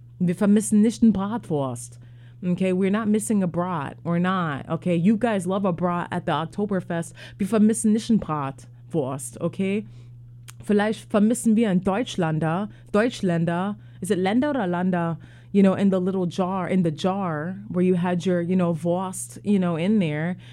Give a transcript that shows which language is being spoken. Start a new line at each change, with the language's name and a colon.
German: Wir vermissen nicht den Bratwurst.
English: Okay, we're not missing a brat, or not. Okay, you guys love a brat at the Oktoberfest.
German: Wir vermissen nicht den Bratwurst, okay? Vielleicht vermissen wir ein Deutschländer.
English: Is it Länder oder Länder? You know, in the little jar, in the jar where you had your, you know, Wurst, you know, in there.